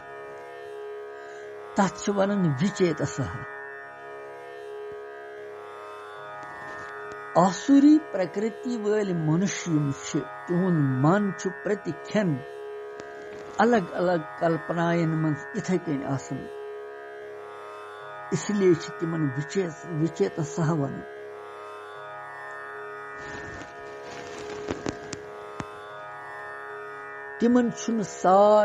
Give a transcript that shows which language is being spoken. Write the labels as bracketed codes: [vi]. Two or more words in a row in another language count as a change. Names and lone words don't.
[ks] तच्छ वनन विचेतसः आसुरी [hi] प्रकृति वाले मनुष्य [ks] तिहुन मन छु प्रतिक्षण अलग अलग कल्पनायन मन इथे कन आसन इसलिए तिमन विचेत सह वन तिमन छुन सार